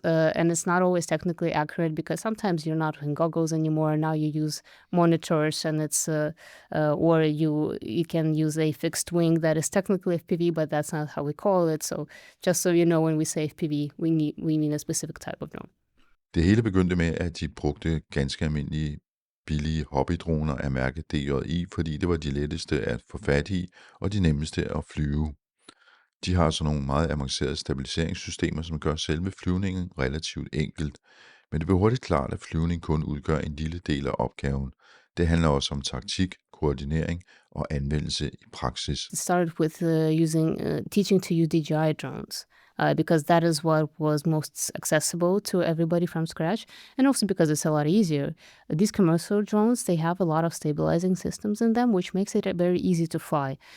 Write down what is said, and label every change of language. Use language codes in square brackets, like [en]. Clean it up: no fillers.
[en] And it's not always technically accurate because sometimes you're not in goggles anymore. Now you use monitors, and it's or you can use a fixed wing that is technically FPV, but that's not how we call it. So just so you know, when we say FPV, we mean a specific type of drone. [da] Det hele begyndte med, at de brugte ganske almindelige billige hobbydroner af mærket DJI, fordi det var de letteste at få fat i og de nemmeste at flyve. De har så nogle meget avancerede stabiliseringssystemer, som gør selve flyvningen relativt enkelt. Men det blev hurtigt klart, at flyvning kun udgør en lille del af opgaven. Det handler også om taktik, koordinering og anvendelse i praksis. [en] It started with teaching to use DJI drones. Because that is what was most accessible to everybody from scratch, and also because it's a lot easier. These commercial drones, they have a lot of stabilizing systems in them, which makes it very easy to fly.